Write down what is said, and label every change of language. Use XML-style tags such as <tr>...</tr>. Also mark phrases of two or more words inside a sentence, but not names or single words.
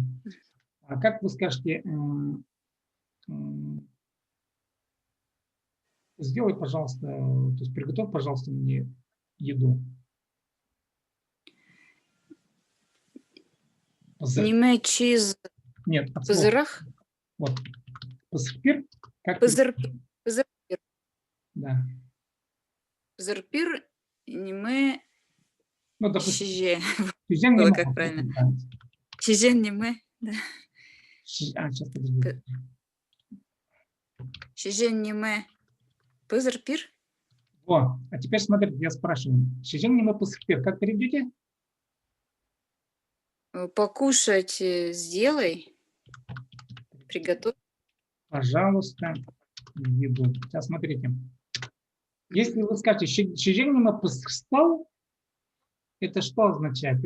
<ru>А как вы скажете, сделай, пожалуйста, то есть приготовь, пожалуйста, мне еду.</ru> <kjh>Неме чиз.</kjh> <ru>Нет,</ru> <kjh>Пызырах.</kjh> <ru>Вот. Пызырпир. Как</ru> <kjh>Пызырпир.</kjh> <ru>Да.</ru> <kjh>Пызырпир неме.</kjh> <ru>Ну, допустим, Было как правильно.</ru> <kjh>Сижен неме.</kjh> <ru>Да. Сейчас подожди.</ru> <kjh>Сижен неме. Пызыр пир.</kjh> <ru>О, а теперь смотрите, я спрашиваю.</ru> <kjh>Шижен не мы поспер.</kjh> <ru>Как переведете? Покушать сделай. Приготовь. Пожалуйста, еду. Сейчас смотрите. Если вы скажете</ru> <kjh>шижен не мы поспал,</kjh> <ru>это что означает?</ru>